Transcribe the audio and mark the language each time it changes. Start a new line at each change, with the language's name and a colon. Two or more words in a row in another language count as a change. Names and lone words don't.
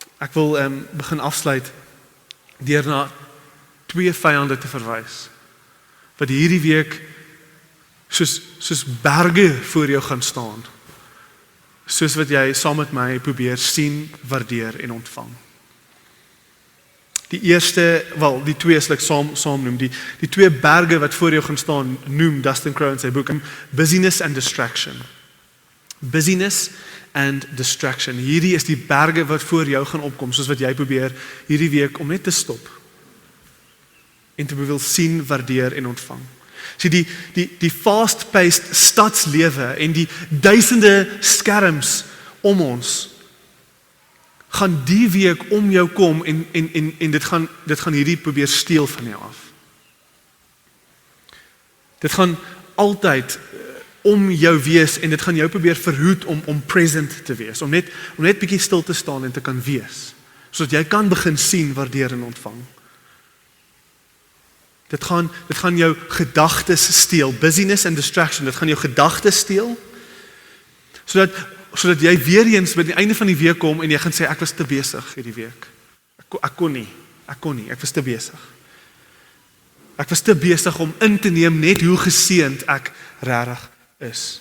Afrikaans: Ek wil begin afsluit deur na 2 vyande te verwys wat hierdie week soos berge voor jou gaan staan. Soos wat jy saam met my probeer sien, waardeer en ontvang. Die eerste, die 2 sal ek saam noem. Die 2 berge wat voor jou gaan staan, noem Dustin Crowe in sy boek Busyness and Distraction.
English: Busyness and distraction.
Afrikaans: Hierdie is die berge wat voor jou gaan opkom, soos wat jy probeer hierdie week om net te stop en te wil sien, waardeer en ontvang. So die fast-paced stadslewe en die duisende skerms om ons gaan die week om jou kom en dit gaan hierdie probeer steel van jou af. Dit gaan altyd om jou wees en dit gaan jou probeer verhoed om present te wees, om net bietjie stil te staan en te kan wees, sodat jy kan begin sien, waardeer en ontvang. Dit gaan jou gedagtes steel,
English: busyness and distraction,
Afrikaans: dit gaan jou gedagtes steel, sodat jy weer eens by die einde van die week kom en jy gaan sê, ek was te besig hierdie week. Ek kon nie, ek was te besig. Ek was te besig om in te neem net hoe geseënd ek regtig is.